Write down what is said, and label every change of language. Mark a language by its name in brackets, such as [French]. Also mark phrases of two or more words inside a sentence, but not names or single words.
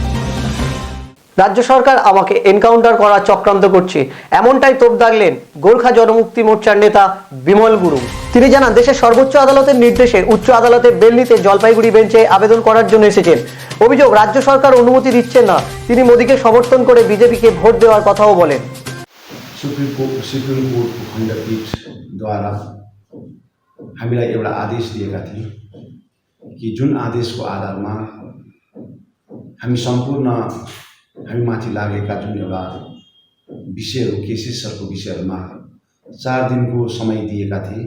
[Bangla] রাজ্য সরকার আমাকে এনকাউন্টার করার চক্রান্ত করছে, এমনটাই তোপ দাগলেন গোর্খা জনমুক্তি মোর্চার নেতা বিমল গুরুং। তিনি জানান, দেশের সর্বোচ্চ আদালতের নির্দেশে উচ্চ আদালতে বেল নিতে জলপাইগুড়ি বেঞ্চে আবেদন করার জন্য এসেছেন। অভিযোগ, রাজ্য সরকার অনুমতি দিচ্ছেন না। তিনি মোদীকে সমর্থন করে বিজেপিকে भोट দেওয়ার কথাও বলেন। [Nepali] सुप्रिम कोर्टको खण्डपीठद्वारा हामीलाई एउटा आदेश दिएका थिए कि जुन आदेशको आधारमा हामी सम्पूर्ण हामी माथि लागेका जुन एउटा विषयहरू, केसेसहरूको विषयहरूमा 4 दिनको समय दिएका थिए।